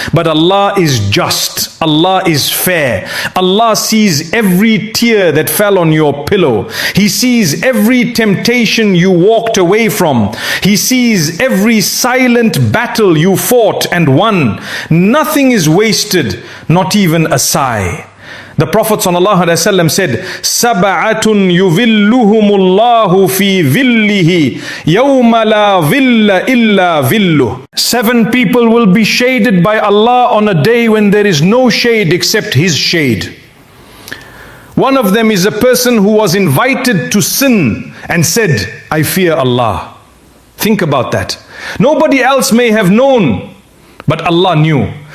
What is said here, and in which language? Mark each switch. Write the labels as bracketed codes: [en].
[en] But Allah is just. Allah is fair. Allah sees every tear that fell on your pillow. He sees every temptation you walked away from. He sees every silent battle you fought and won. Nothing is wasted, not even a sigh. The Prophet ﷺ said, [ar] سَبَعَةٌ يُذِلُّهُمُ اللَّهُ فِي ظِلِّهِ يَوْمَ لَا ظِلَّ إِلَّا ظِلُّهُ. [en] 7 people will be shaded by Allah on a day when there is no shade except His shade. One of them is a person who was invited to sin and said, I fear Allah. Think about that. Nobody else may have known, but Allah knew.